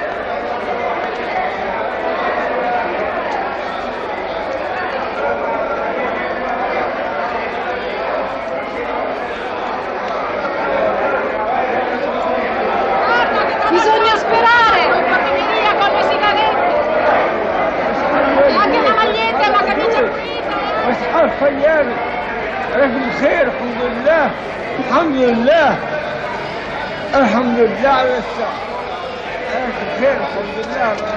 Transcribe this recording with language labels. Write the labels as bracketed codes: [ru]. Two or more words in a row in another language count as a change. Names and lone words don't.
[it] Bisogna sperare! Portami via con le sigarette! E anche la maglietta e la camicia pulita! [ar] أصحاب خيالي أنا بخير الحمد لله الحمد لله الحمد لله على الساعة أنا بخير الحمد لله